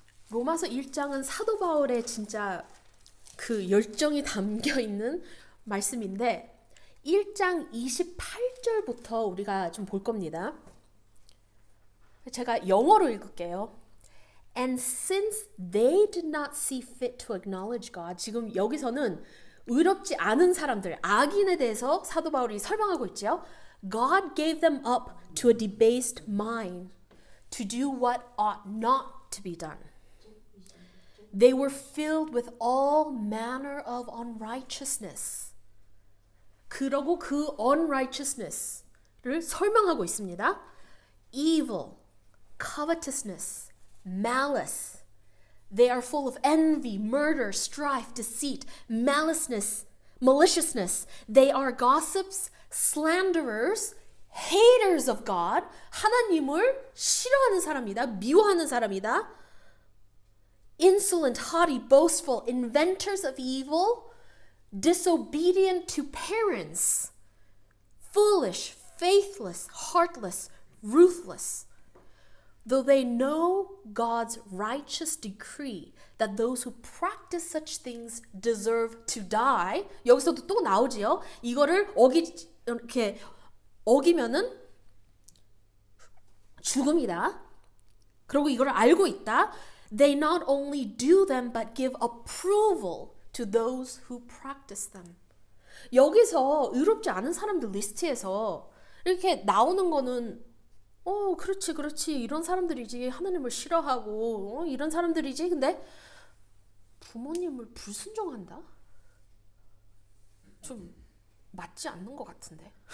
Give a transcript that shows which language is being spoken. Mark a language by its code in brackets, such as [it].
[ko] 로마서 1장은 사도 바울의 진짜 그 열정이 담겨 있는 말씀인데 1장 28절부터 우리가 좀 볼 겁니다. 제가 영어로 읽을게요. [en] And since they did not see fit to acknowledge God, [ko] 지금 여기서는 의롭지 않은 사람들, 악인에 대해서 사도 바울이 설명하고 있죠. [en] God gave them up to a debased mind to do what ought not to be done. They were filled with all manner of unrighteousness. [ko] 그러고 그 unrighteousness를 설명하고 있습니다. [en] Evil, covetousness, malice. They are full of envy, murder, strife, deceit, maliciousness. They are gossips, slanderers, haters of God. [ko] 하나님을 싫어하는 사람이다. 미워하는 사람이다. [en] Insolent, haughty, boastful, inventors of evil, disobedient to parents, foolish, faithless, heartless, ruthless. Though they know God's righteous decree that those who practice such things deserve to die. [ko] 여기서도 또 나오지요. 이거를 이렇게 어기면은 죽음이다. 그리고 이걸 알고 있다. [en] They not only do them but give approval to those who practice them. [ko] 여기서 의롭지 않은 사람들 리스트에서 이렇게 나오는 거는 그렇지. 이런 사람들이지. 하나님을 싫어하고 이런 사람들이지. 근데 부모님을 불순종한다? 좀 맞지 않는 것 같은데.